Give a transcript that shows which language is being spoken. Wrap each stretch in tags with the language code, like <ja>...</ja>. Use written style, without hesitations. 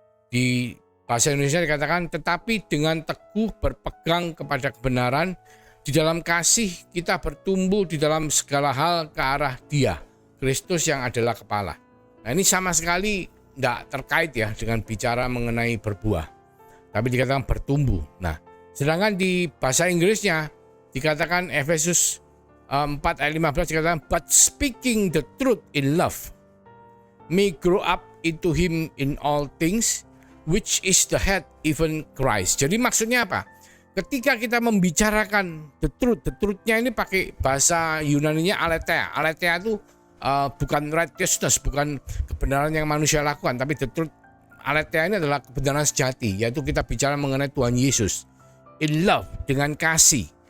<id>Di bahasa Indonesia dikatakan, tetapi dengan teguh berpegang kepada kebenaran, di dalam kasih kita bertumbuh di dalam segala hal ke arah Dia, Kristus yang adalah kepala. Nah, ini sama sekali tidak terkait, ya, dengan bicara mengenai berbuah. Tapi dikatakan bertumbuh. Nah, sedangkan di bahasa Inggrisnya dikatakan Efesus 4 ayat 15 dikatakan,</id> <en>but speaking the truth in love, may grow up into him in all things, which is the head, even Christ.</en> <id>Jadi maksudnya apa? Ketika kita membicarakan the truth-nya ini pakai bahasa Yunaninya aletheia. Aletheia itu bukan righteousness, bukan kebenaran yang manusia lakukan, tapi the truth aletheia ini adalah kebenaran sejati, yaitu kita bicara mengenai Tuhan Yesus</id> <en>in love,</en> <id>dengan kasih.</id>